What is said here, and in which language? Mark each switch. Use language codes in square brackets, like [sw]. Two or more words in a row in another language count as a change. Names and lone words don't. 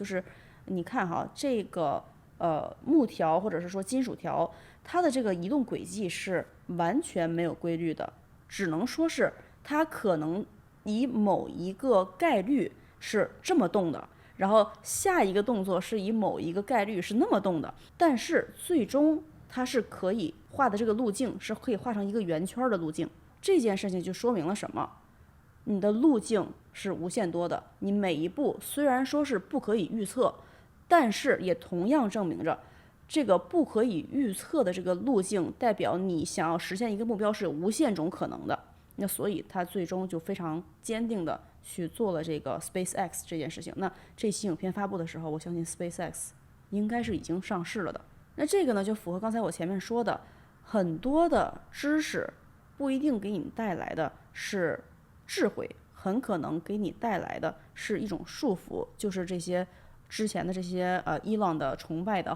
[zh] 就是你看哈，這個木條或者是說金屬條，它的這個移動軌跡是完全沒有規律的，只能說是它可能以某一個概率是這麼動的，然後下一個動作是以某一個概率是那麼動的，但是最終它是可以畫的這個路徑是可以畫成一個圓圈的路徑。這件事情就說明了什麼？你的路徑是無限多的，你每一步雖然說是不可以預測，但是也同樣證明着這個不可以預測的這個路徑代表你想要實現一個目標是有無限種可能的。那所以他最終就非常堅定的去做了這個 SpaceX 這件事情。那這期影片發布的時候，我相信 SpaceX 應該是已經上市了的。那這個呢就符合剛才我前面說的，很多的知識不一定給你帶來的是智慧，很可能給你帶來的是一種束縛，就是這些之前的這些Elon 的崇拜的